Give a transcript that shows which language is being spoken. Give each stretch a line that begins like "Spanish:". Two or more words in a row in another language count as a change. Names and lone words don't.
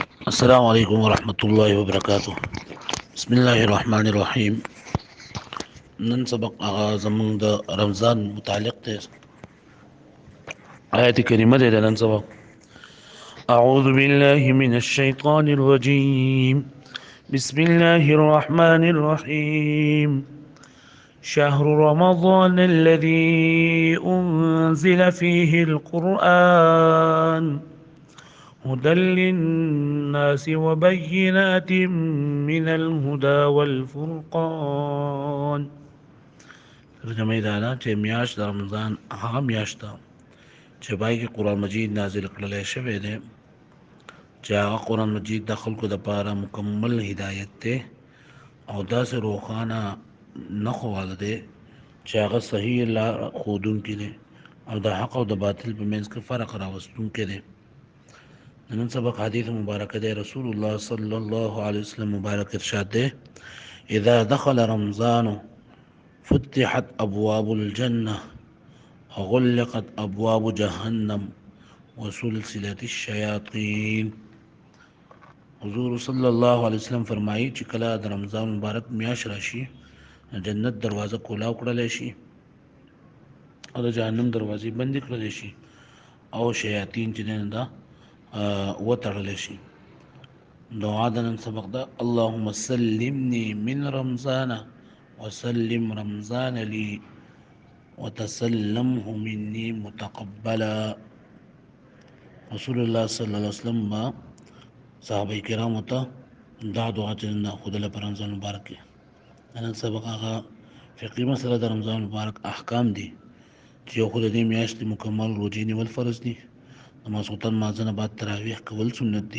Arabic: السلام عليكم ورحمة الله وبركاته. بسم الله الرحمن الرحيم.
Pashto: نن سبق زمون د رمضان متعلق ته آيات كريمة ده نن سبق.
Arabic: أعوذ بالله من الشيطان الرجيم. بسم الله الرحمن الرحيم. شهر رمضان الذي أنزل فيه القرآن هدى للناس وبينات من الهدى والفرقان.
Pashto: ترجمه دا ده چې میاشت د رمضان هغه میاشت ده چې پای کې قرآن مجید نازل کړلی شوی دی، چې هغه قرآن مجید د خلکو دپاره مکمل هدایت دی او داسې روښانه نښو والا دی چې هغه صحیح لار ښودونکی دی او د حق او د باطل په منځ کې فرق راوستونکی دی. نن سبق حدیث مبارک دی، رسول الله
Arabic: صلی الله علیه وسلم
Pashto: مبارک ارشاد دی:
Arabic: اذا دخل رمضان فتحت ابواب الجنه وغلقت ابواب جهنم وسلسلت الشیاطین.
Pashto: حضور
Arabic: صلی الله علیه وسلم
Pashto: فرمایي چې کله د رمضان مبارک میاشت راشي جنت دروازه کولاو کړلی شي او د جهنم دروازې بندې کړلی شي او شیاطین چې دی دا وتړلی شي. دعا د نن سبق ده:
Arabic: اللهم سلمني من رمضان وسلم رمضان لي وتسلمه مني متقبلا.
Pashto: رسول الله
Arabic: صلی الله علیه وسلم
Pashto: با صحابه کرامو ته دا دعا چې نن خودله په رمضان مبارک کې. نن سبق هغه فقهي مسله د رمضان مبارک احکام دي چې یو خو د دې میاشتې مکمل روژې نیول فرض دي، د ماسخوتن مازه نه بعد تراویح کول سنت دي.